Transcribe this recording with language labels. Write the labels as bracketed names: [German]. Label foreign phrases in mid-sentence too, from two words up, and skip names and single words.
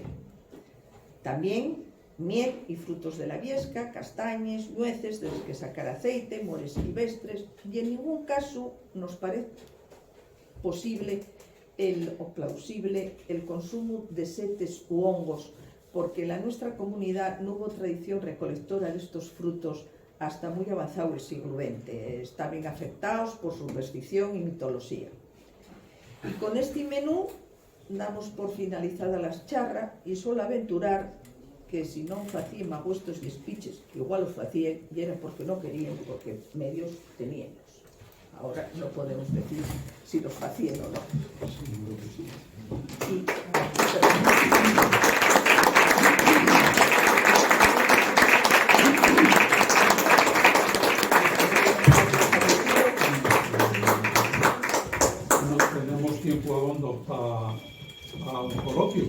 [Spanish] También miel y frutos de la viesca, castañes, nueces de los que sacar aceite, mores silvestres, y en ningún caso nos parece posible o plausible el consumo de setes u hongos, porque en la nuestra comunidad no hubo tradición recolectora de estos frutos hasta muy avanzado el siglo XX. Estaban afectados por superstición y mitología. Y con este menú damos por finalizada la charra y solo aventurar que [Asturian] si non facían agostos de speeches, que igual os facían e era porque non querían, porque medios teníamos. [Spanish] Ahora non podemos decir si los [Asturian] facían ou non. [Spanish] No tenemos tiempo abondo para un coloquio.